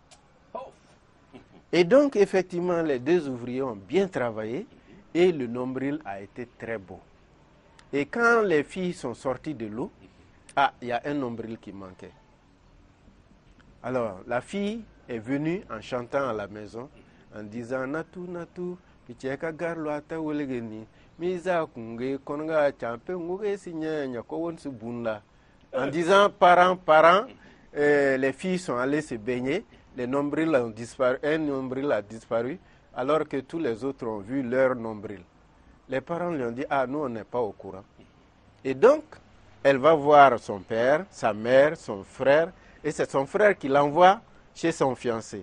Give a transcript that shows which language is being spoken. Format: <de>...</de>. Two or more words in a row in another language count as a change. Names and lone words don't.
<fr>Et donc, effectivement, les deux ouvriers ont bien travaillé et le nombril a été très beau. Et quand les filles sont sorties de l'eau, il y a un nombril qui manquait. Alors, la fille est venue en chantant à la maison, en disant: Natu, Natu, picheka garlo ata welegeni, miza kunge konga champe nguge sinya nyakowon subunla. En disant parents, les filles sont allées se baigner. Les nombrils ont disparu, un nombril a disparu, alors que tous les autres ont vu leur nombril. Les parents lui ont dit: ah, nous on n'est pas au courant. Et donc, elle va voir son père, sa mère, son frère, et c'est son frère qui l'envoie chez son fiancé.</fr>